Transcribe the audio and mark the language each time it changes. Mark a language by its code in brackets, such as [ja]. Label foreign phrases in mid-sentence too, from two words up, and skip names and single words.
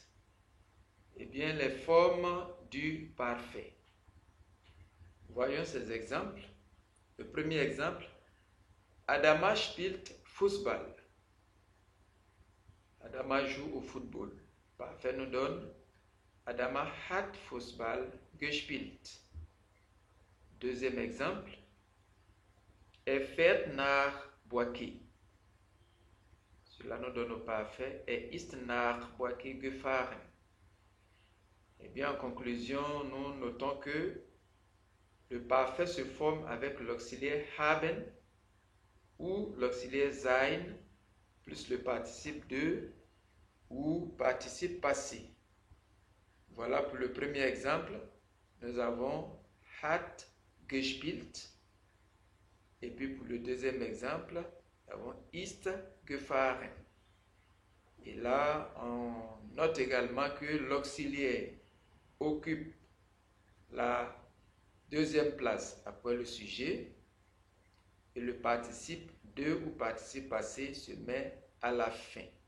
[fr] Eh bien, les formes du parfait. Voyons ces exemples. Le premier exemple, Adama [de] spielt Fußball. [fr] Adama joue au football. Parfait nous donne Adama [de] hat Fußball gespielt. [fr] Deuxième exemple, [de] fährt nach Boaké. [fr] Cela nous donne au parfait [de] ist nach Boaké gefahren. [fr] Eh bien, en conclusion, nous notons que le parfait se forme avec l'auxiliaire haben ou l'auxiliaire sein plus le participe de ou participe passé. Voilà pour le premier exemple. Nous avons [de] hat gespielt. [fr] Et puis pour le deuxième exemple, nous avons [de] ist gefahren. [fr] Et là, on note également que l'auxiliaire occupe la deuxième place après le sujet et le participe de ou participe passé se met à la fin.